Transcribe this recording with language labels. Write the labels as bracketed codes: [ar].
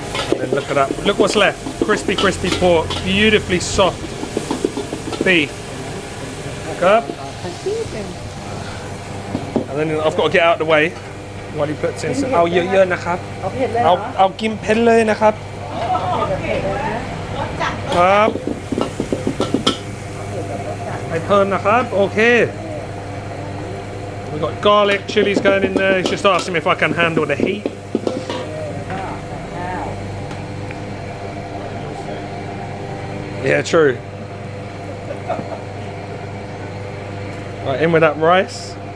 [en] And then look at that. Look what's left. Crispy pork. Beautifully soft beef. Up. And then I've got to get out of the way while he puts in some. [th] เอาเยอะๆนะครับ เอาเผ็ดเลยเหรอ เอากินเผ็ดเลยนะครับ ครับให้เพิ่มนะครับ Okay. [en] We've got garlic, chilies going in there. He's just asking me if I can handle the heat. Yeah, true. Right, in with that rice.